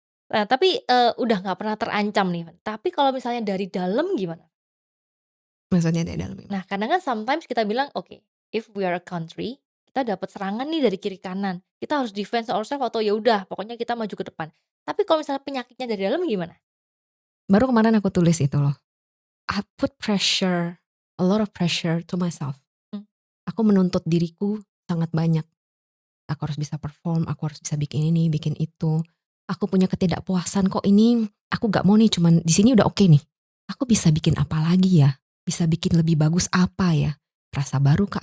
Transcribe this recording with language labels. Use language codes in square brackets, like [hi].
[id] Nah tapi, udah nggak pernah terancam nih, tapi kalau misalnya dari dalam gimana? Maksudnya dari dalam gimana? Nah kadang kan sometimes kita bilang, "Oke, [en] if we are a country, [id] kita dapat serangan nih dari kiri kanan, kita harus [en] defense ourselves [id] atau ya udah pokoknya kita maju ke depan." Tapi kalau misalnya penyakitnya dari dalam gimana? Baru kemarin aku tulis itu loh. [en] I put pressure, a lot of pressure to myself. [id] Aku menuntut diriku sangat banyak. Aku harus bisa perform, aku harus bisa bikin ini, bikin itu. Aku punya ketidakpuasan kok ini, aku gak mau nih cuman di sini udah oke nih. Aku bisa bikin apa lagi ya? Bisa bikin lebih bagus apa ya? Rasa baru kah?